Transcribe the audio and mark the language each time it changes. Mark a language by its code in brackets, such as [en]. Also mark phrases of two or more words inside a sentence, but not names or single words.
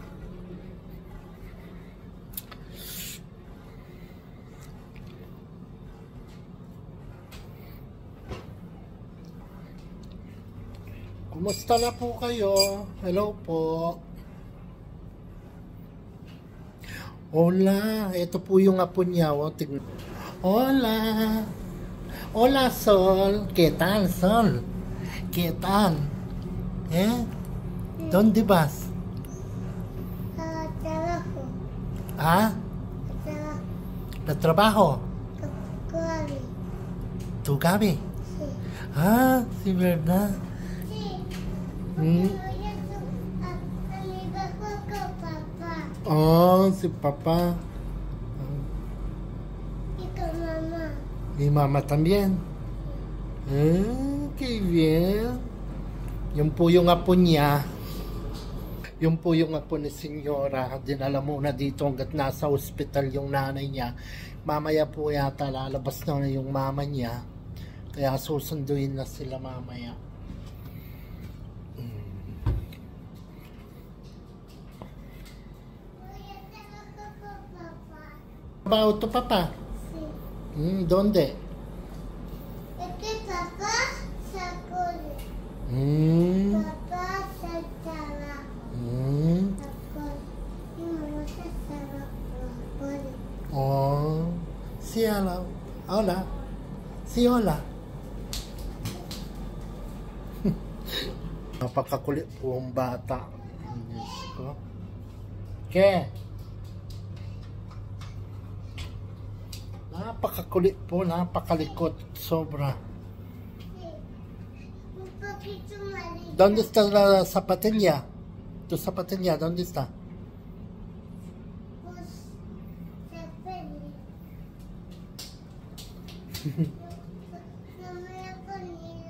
[tl] Kumusta na po kayo? Hello po. Hola, ito po yung apo niya. [es] Hola. Hola, Sol. ¿Qué tal, Sol? ¿Qué tal? ¿Dónde vas? Trabajo. ¿Ah? ¿De trabajo? Gabi. ¿Tu Gabi? Sí. Ah, sí, ¿verdad? [tl] Amiga ko papa. Oh, si Papa. Ikaw mama. [es] Y Mama también. Qué bien. [tl] Yung po yung apo niya. Yung po yung apo ni Senyora. Dinala muna dito hanggat nasa ospital yung nanay niya. Mamaya po yata lalabas na yung mama niya. Kaya susunduin na sila mamaya. Trabaho to, Papa? [es] Sí. ¿Dónde? Este papá sa cole. Papá sa trabajo. [tl] Ako. Yung mama sa trabajo. [es] Oh. Sí, hola. Hola. Sí, hola. [tl] Napakakulit po ang bata. Diyos ko. ¿Qué? Napakakulit po, napakalikot, sobra. [es] Un poquito malito. ¿Dónde está la zapatilla? ¿Tu zapatilla dónde está? Pues, se peli. No me lo he ponido.